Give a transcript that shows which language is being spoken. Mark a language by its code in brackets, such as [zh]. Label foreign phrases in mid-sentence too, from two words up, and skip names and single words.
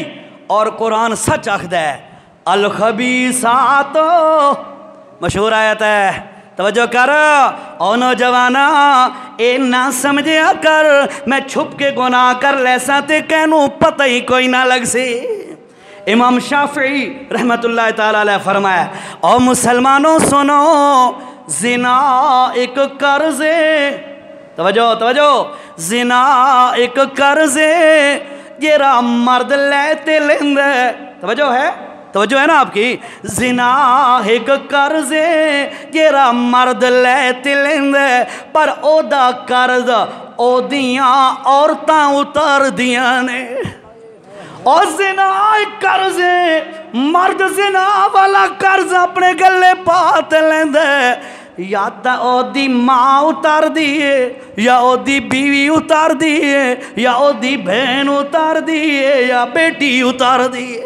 [pa] اور قرآن سچ آکھدا ہے الخبیثات، مشہور آیت ہے، توجہ کر او نوجواناں اے نہ سمجھیا کر میں چھپ کے گناہ کر لیساں تے کہنوں پتہ ہی کوئی نہ لگ سی. امام شافعی [ar] रहमतुल्लाह ताला अलैह [pa] فرمایا او مسلمانو سنو زنا ایک قرضے، توجہ توجہ، زنا ایک قرضے جیہڑا مرد لیتے لیندے، توجہ ہے, [ur] توجہ ہے نا آپ کی, [pa] زنا ایک قرضے جیہڑا مرد لیتے لیندے پر اوہدا قرض اوہدیاں عورتاں اتار دیاں نے. اور زنا قرض مرد زنا والا قرض اپنے گلے پا لیندے، یا تو اوہدی ماں اتار دئے، یا اوہدی بیوی اتار دئے، یا اوہدی بہن اتار دئے، یا بیٹی اتار دئے.